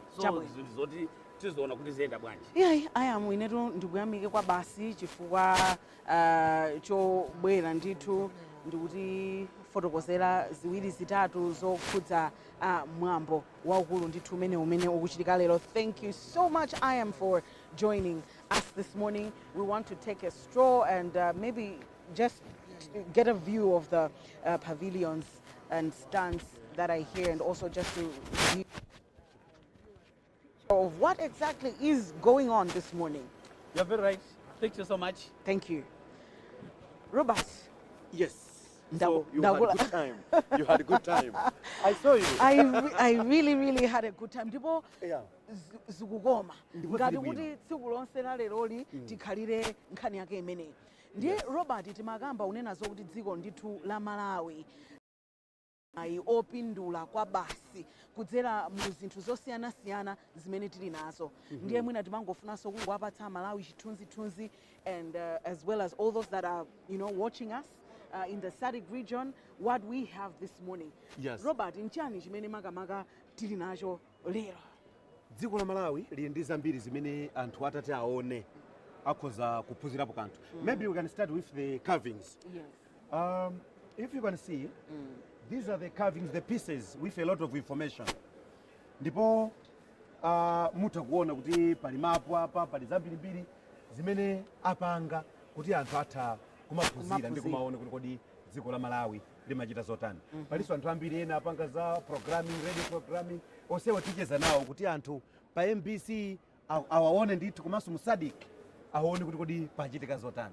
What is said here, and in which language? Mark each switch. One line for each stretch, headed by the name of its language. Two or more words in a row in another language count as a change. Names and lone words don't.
Nyanja: So zoti tizoona kuti ziyenda bwanji. Ayamu inetu ndikuyamike kwa basi chifukwa chobwera ndithu ndikuti fotokozera ziwiri zitatu zokhudza mwambo waukulu ndithu umene ukuchitika lero.
English: Thank you so much, Ayam, for joining us this morning. We want to take a stroll and maybe just get a view of the pavilions and stands that are here, and also just to view of what exactly is going on this morning. You're very right. Thank you so much. Thank you. Robert. Yes. So you had a good time. You had a good time. I saw you. I really had a good time.
Nyanja: Ndipo zikukoma. Ngati kuti tsiku lonse la leroli tikhalire nkhani yake imeneyi. Ndiye Robert timakamba unena zokuti dziko ndithu la Malawi opindula kwa basi kudzera mu zinthu zosiyana-siyana zimene tili nazo. Ndiye mwina timangofunanso kungowapatsa Malawi chithunzithunzi,
English: and as well as all those that are watching us in the Sadc region, what we have this morning. Yes.
Nyanja: Robert, nchani chimene makamaka tili nacho lero? Dziko la Malawi lili ndi zambiri zimene anthu atati aone akhoza kuphunzirapo kanthu.
English: Maybe we can start with the carvings. Yes. If you can see, these are the carvings, the pieces with a lot of information.
Nyanja: Ndipo mutakuona kuti pali mapu apa, pali zambirimbiri zimene apanga kuti anthu atha kumaphunzira ndi kumaona kuti kodi dziko la Malawi limachita zotani. Palinso anthu ambiri ena apanga za
English: programming, radio programming,
Nyanja: onsewa ticheza nawo kuti anthu pa MBC awaone ndithu komanso mu Sadiq aone kuti kodi pachitika zotani.